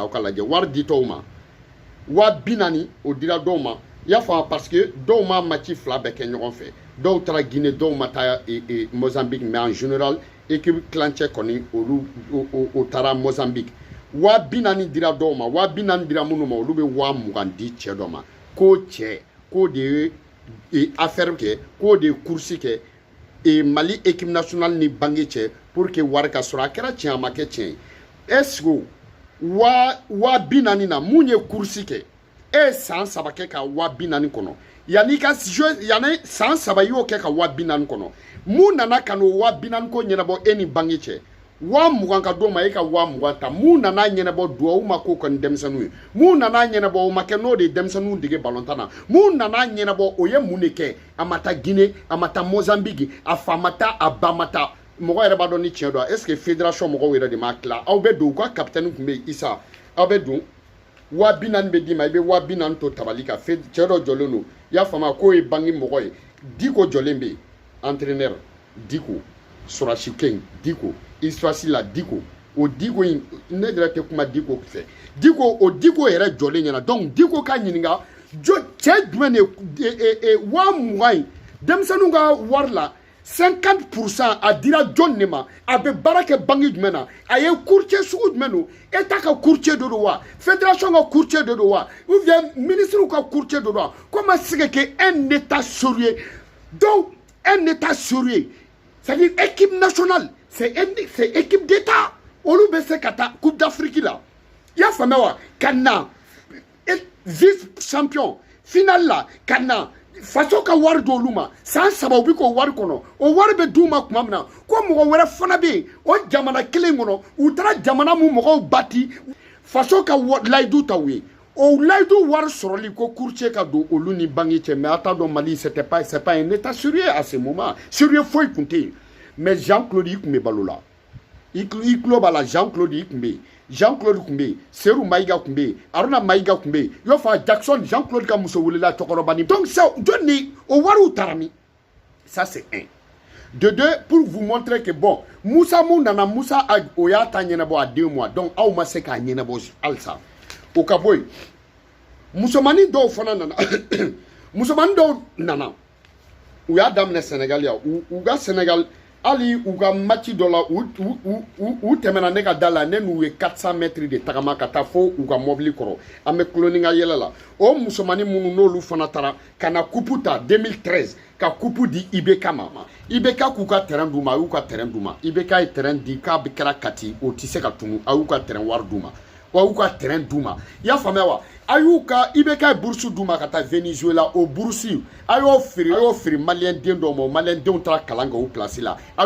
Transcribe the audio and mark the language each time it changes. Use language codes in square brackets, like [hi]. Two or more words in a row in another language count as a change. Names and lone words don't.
[bm] aw ka lajɛ wari ditɔw ma 40,000 o dira dɔw ma i y'a faamu parce que dɔw ma match 2 bɛɛ kɛ ɲɔgɔn fɛ dɔw taara Guinée dɔw ma taa Mozambique [fr] mais en général [bm] équipe clancɛ kɔni olu o taara Mozambique 40,000 dira dɔw ma 40,000 dira minnu ma olu bɛ 20,000 di cɛ dɔ ma ko cɛ k'o de ye affaire kɛ k'o de ye course kɛ Mali [fr] équipe nationale [bm] ni banque cɛ [fr] pour que [bm] wari ka sɔrɔ a kɛra tiɲɛ a ma kɛ tiɲɛ [fr] est-ce que [bm] 40,000 na mun ye course kɛ e san 3 kɛ ka 40,000 kɔnɔ yanni ka yanni san 3 y'o kɛ ka 40,000 kɔnɔ mun nana ka n'o 40,000 ko ɲɛnabɔ e ni banque cɛ 20,000 ka d'o ma e ka 20,000 ta mun nana ɲɛnabɔ duwawu ma k'o kɔni denmisɛnninw ye mun nana ɲɛnabɔ o ma kɛ n'o de ye denmisɛnninw dege balontan na mun nana ɲɛnabɔ o ye mun de kɛ a ma taa Guinée a ma taa Mozambique a fa ma taa a ba ma taa mɔgɔ yɛrɛ b'a dɔn ni tiɲɛ don [fr] est-ce que fédération [bm] mɔgɔw yɛrɛ de m'a tila aw bɛ don u ka capitaine tun bɛ yen Isa aw bɛ don 40,000 bɛ d'i ma i bɛ 40,000 to tabali kan cɛ dɔ jɔlen don i y'a faamuya k'o ye banque mɔgɔ ye Diko jɔlen bɛ yen entraîneur Diko Sorasi King Diko Isfasi la Diko o Diko in ne yɛrɛ tɛ kuma Diko fɛ Diko o Diko yɛrɛ jɔlen ɲɛna donc Diko ka ɲininka cɛ jumɛn de 20,000 in denmisɛnninw ka wari la 50% a dira jɔn de ma a bɛ baara kɛ banque jumɛn na a ye courtier sugu jumɛn don état ka courtier de don wa fédération ka courtier de don wa [fr] ou bien ministre [bm] ka courtier de don wa [fr] comment c'est que un état sérieux donc un état sérieux c'est-à-dire équipe nationale c'est équipe d'état [bm] olu bɛ se ka taa [fr] coupe d'Afrique [bm] la i y'a faamuya wa ka na [fr] vice champion final [bm] la ka na faso ka wari d'olu ma san 3 u bɛ k'o wari kɔnɔ o wari bɛ d'u ma tuma min na ko mɔgɔ wɛrɛ fana bɛ yen o jamana kelen kɔnɔ u taara jamana mun mɔgɔw bati faso ka layidu ta u ye o layidu wari sɔrɔli ko courtier ka don olu ni banque cɛ mais a t'a dɔn Mali [fr] c'est pas un état sérieux à ce moment sérieux [bm] foyi tun tɛ yen mais Jean-Claude i tun bɛ balo la i tulo b'a la Jean-Claude i tun bɛ yen Jean-Claude tun bɛ yen Seru Mayiga tun bɛ yen Aruna Mayiga tun bɛ yen i b'a fɔ Jackson Jean-Claude ka muso welela cɛkɔrɔba [fr] donc ça [bm] jɔn ni o wariw taara min [fr] ça c'est un de deux pour vous montrer que bon [bm] Musa mun nana Musa o y'a ta ɲɛnabɔ [fr] à 2 mois [bm] donc aw ma se k'a ɲɛnabɔ halisa o ka bɔ yen musomanin dɔw fana nana musomanin dɔw nana u y'a daminɛ Sénégal ya u ka Sénégal hali u ka match dɔ la u tɛmɛna ne ka da la ne n'u ye 400 mètres de tagama ka taa fo u ka mobili kɔrɔ an bɛ kuloni ka yɛlɛ la o musomanin minnu n'olu fana taara ka na coupe ta 2013 ka coupe di IBK ma IBK k'u ka terrain d'u ma a y'u ka terrain d'u ma IBK ye terrain di k'a bɛ kɛra Kati o tɛ se ka tunu a y'u ka terrain wari d'u ma wa y'u ka terrain d'u ma i y'a faamuya wa a y'u ka IBK ye bourse d'u ma ka taa Venezuela o bourse a y'o feere maliyɛn den dɔw ma o maliyɛn denw taara kalan kɛ o place la a